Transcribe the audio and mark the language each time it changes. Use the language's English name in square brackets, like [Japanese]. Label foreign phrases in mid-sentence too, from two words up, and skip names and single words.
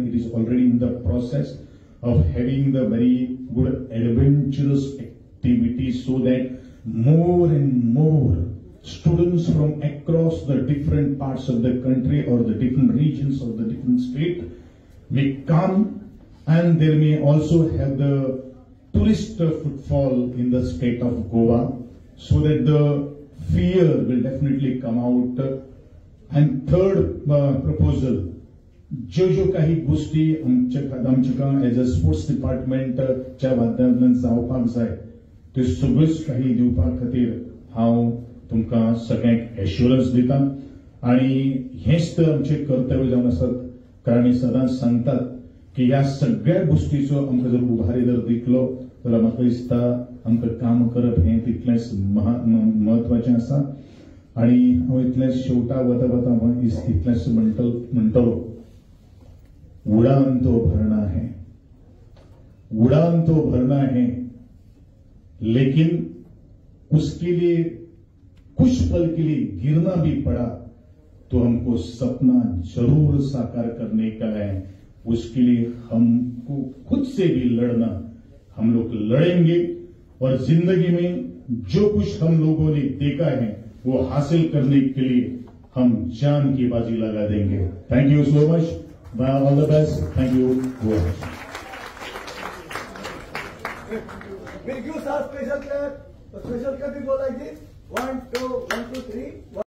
[English] It is already in the process of having the very good adventurous activities so that more and more students from across the different parts of the country or the different regions of the different state may come, and there may also have the tourist footfall in the state of Goa, so that the fear will definitely come out. And third proposal, [Konkani] जो काही गोष्टी आमच्या [English] as a sports department [Konkani] च्या माध्यमांतल्यान जावपाक जाय ते सगळेच काही दिवपा खातीर हांव तुमकां सगळ्यांक एश्युरन्स दिता. आणि हेच तर आमचे कर्तव्य जावन आसात, कारण आमी सदांच सांगतात की ह्या सगळ्या गोष्टीचो आमकां जर उभारी जर दितलो जाल्यार म्हाका दिसता आमकां काम करप हें तितलेंच म्हत्वाचें आसा. आणि हांव इतलेंच शेवटा वता इतलेंच म्हणटलो, [Hindi] उड़ान तो भरना है, लेकिन उसके लिए कुछ पल के लिए गिरना भी पड़ा तो हमको सपना जरूर साकार करने का है. उसके लिए हमको खुद से भी लड़ना, हम लोग लड़ेंगे और जिंदगी में जो कुछ हम लोगों ने देखा है वो हासिल करने के लिए हम जान की बाजी लगा देंगे। [English] thank you so much, all the best, thank you very much. We'll give some special clap. A special clap will go like this. 1, 2, 1, 2, 3.